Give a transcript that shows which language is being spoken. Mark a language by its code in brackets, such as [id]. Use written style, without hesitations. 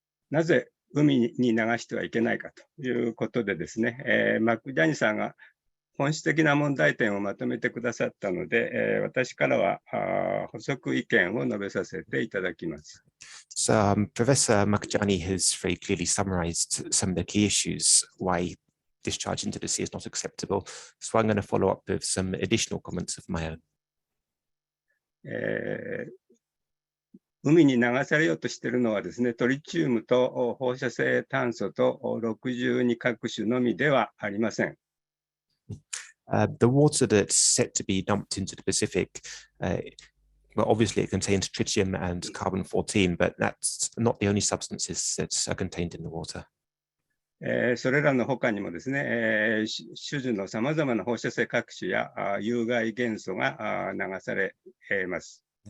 [ja] なぜ海に流してはいけないかということでですね、マクジャニさんが本質的な問題点をまとめてくださったので、私からは補足意見を述べさせていただきます。 [en] So Professor Makajani has very clearly summarized some of the key issues why discharge into the sea is not acceptable. So I'm going to follow up with some additional comments of my own. [ja] 海に流されようとしているのはですね、トリチウムと放射性炭素と62各種のみではありません。 [en] The water that's set to be dumped into the Pacific, well, obviously it contains tritium and carbon-14, but that's not the only substances that are contained in the water. [ja] それらの他にもですね、種々のさまざまな放射性核種や有害元素が流されます。